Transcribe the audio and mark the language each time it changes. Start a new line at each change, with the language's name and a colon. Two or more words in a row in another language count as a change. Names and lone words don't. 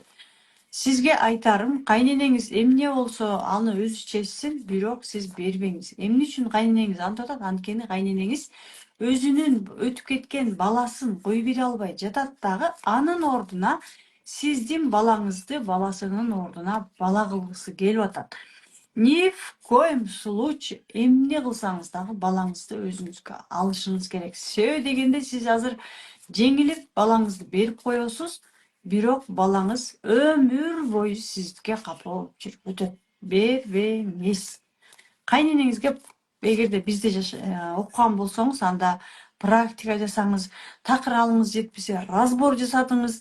Kyrgyz: Сизге айтарым, кайненеңиз эмне болсо аны өзү чечсин, бирок сиз бербеңиз. Эмне үчүн кайненеңиз антип атат? Анткени кайненеңиз өзүнүн өтүп кеткен баласын кой бере албай жатат дагы, анын ордуна сиздин балаңызды баласынын ордуна бала кылгысы келип атат.
Russian: Ни в коем случае
Kyrgyz: эмне кылсаңыз дагы балаңызды өзүңүзгө алышыңыз керек. Себеби дегенде сиз азыр жеңилип балаңызды берип коесуз, бирок балаңыз өмүр бою сизге капа болуп жүрүп өтөт. Бербеңиз. Кайненеңизге эгерде бизде окуган болсоңуз, анда практика жасаңыз, такыр алыңыз жетпесе, разбор жасатыңыз.